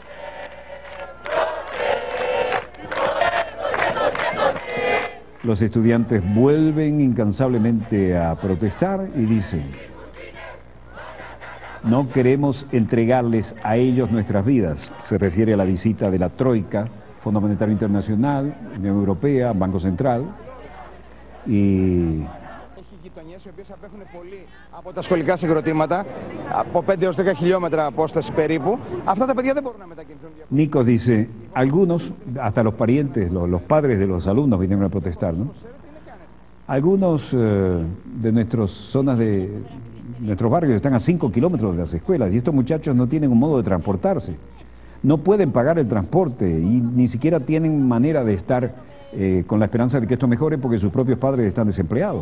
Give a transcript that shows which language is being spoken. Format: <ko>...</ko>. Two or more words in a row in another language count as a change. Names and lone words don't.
<es>Los estudiantes vuelven incansablemente a protestar y dicen, no queremos entregarles a ellos nuestras vidas. Se refiere a la visita de la Troika, Fondo Monetario Internacional, Unión Europea, Banco Central y...</es> <el>από τα σχολικά συγκροτήματα, από 5 έως 10 χιλιόμετρα απόσταση περίπου. Αυτά τα παιδιά δεν μπορούν να μετακινηθούν.</el> <es>Nikos dice, algunos, hasta los parientes, los padres de los alumnos vinieron a protestar, ¿no? Algunos de nuestras zonas nuestros barrios están a 5 kilómetros de las escuelas y estos muchachos no tienen un modo de transportarse. No pueden pagar el transporte y ni siquiera tienen manera de estar con la esperanza de que esto mejore porque sus propios padres están desempleados.</es>